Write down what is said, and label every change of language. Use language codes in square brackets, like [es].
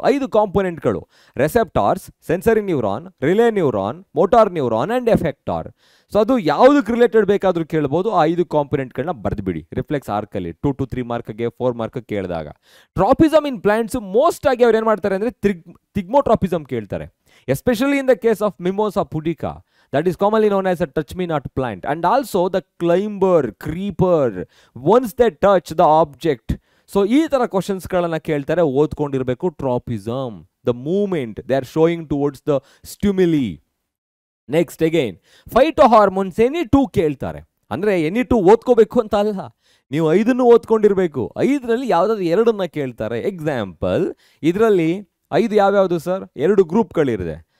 [en] 5 ಕಾಂಪೊನೆಂಟ್ಗಳು: receptors, sensory neuron, relay neuron, motor neuron and effector. [kn] So ಅದು ಯಾವುದಕ್ಕೆ related ಬೇಕಾದರೂ ಕೇಳ್ಬೋದು. ಆ 5 ಕಾಂಪೊನೆಂಟ್ಗಳನ್ನ ಬರೆದುಬಿಡಿ ರಿಫ್ಲೆಕ್ಸ್ ಆರ್ಕಲ್ಲಿ. 2 to 3 ಮಾರ್ಕ್ಗೆ, 4 ಮಾರ್ಕ್ಗೆ ಕೇಳಿದಾಗ. ಟ್ರಾಪಿಸಮ್ ಇನ್ ಪ್ಲಾಂಟ್ಸ್ ಮೋಸ್ಟ್ ಆಗಿ ಅವ್ರು ಏನು ಮಾಡ್ತಾರೆ ಅಂದರೆ ಥಿಗ್ಮೋಟ್ರಾಪಿಸಮ್ ಕೇಳ್ತಾರೆ, [en] Especially in the case of mimosa pudica. that is commonly known as a touch me not plant, and also the climber, creeper, once they touch the object. [kn] So ಈ ತರ questions ಗಳನ್ನ ಕೇಳ್ತಾರೆ, ಓದ್ಕೊಂಡಿರ್ಬೇಕು. Tropism, [en] The movement they are showing towards the stimuli. [kn] Next again phyto hormones any two ಕೇಳ್ತಾರೆ. ಅಂದ್ರೆ any two ಓದ್ಕೋಬೇಕು ಅಂತ ಅಲ್ಲ, ನೀವು 5 ಓದ್ಕೊಂಡಿರ್ಬೇಕು. 5ರಲ್ಲಿ ಯಾವ್ದಾದ್ರು 2 ಕೇಳ್ತಾರೆ. ಎಕ್ಸಾಂಪಲ್, ಇದರಲ್ಲಿ 5 ಯಾವ್ಯಾವುದು ಸರ್? 2 ಗ್ರೂಪ್ಗಳಿದೆ.